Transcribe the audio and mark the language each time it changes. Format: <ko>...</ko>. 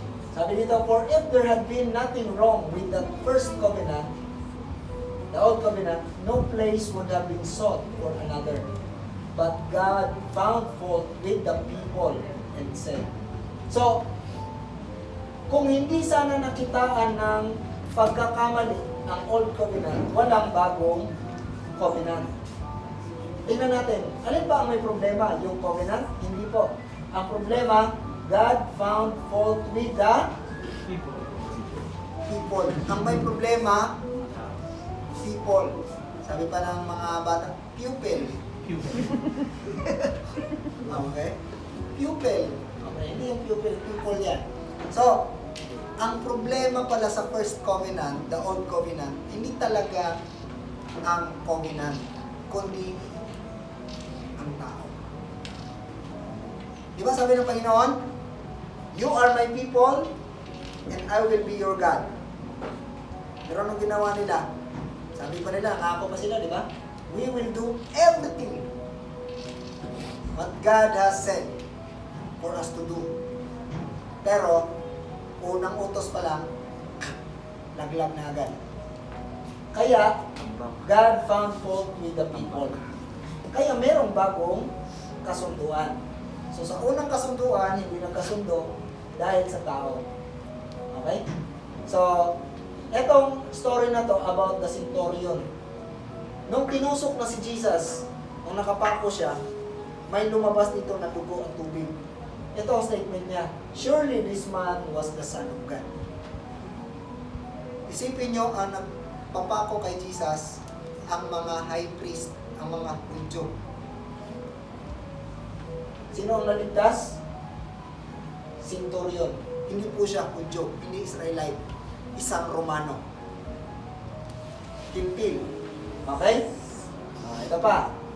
<tl>Sabi dito,</tl> <en>for if there had been nothing wrong with the first covenant, the old covenant, no place would have been sought for another. But God found fault with the people and said.</en> <tl>So, kung hindi sana nakitaan ng pagkakamali ang old covenant, walang bagong covenant. Tingnan natin, alin ba ang may problema? Yung covenant? Hindi po. Ang problema,</tl> <en>God found fault with the people.</en> <tl>Ang may problema, people. Sabi pa ng mga bata, pupil. Okay? Pupil. Okay, hindi yung pupil, people yan. So, ang problema pala sa first covenant, the old covenant, hindi talaga ang covenant, kundi ang tao. Di ba sabi ng Panginoon,</tl> <en>you are my people, and I will be your God.</en> <tl>Pero anong ginawa nila? Sabi pa nila, ako pa sila, di ba?</tl> <en>We will do everything what God has said for us to do.</en> <tl>Pero, unang utos pa lang, laglag na agad.</tl> <en>Kaya, God found fault with the people.</en> <tl>Kaya merong bagong kasunduan. So sa unang kasunduan, hindi nagkasundo dahil sa tao. Okay? So, etong story na to about the centurion. Nung tinusok na si Jesus, nung nakapako siya, may lumabas dito na dugo at tubig. Ito ang statement niya,</tl> <en>surely this man was the Son of God.</en> <tl>Isipin nyo, ang nagpapako kay Jesus, ang mga high priest, ang mga Hudyo. Sino ang naligtas? Centurion. Hindi po siya Hudyo, hindi Israelite. Isang Romano. Hintil. Okay? Ito pa.</tl>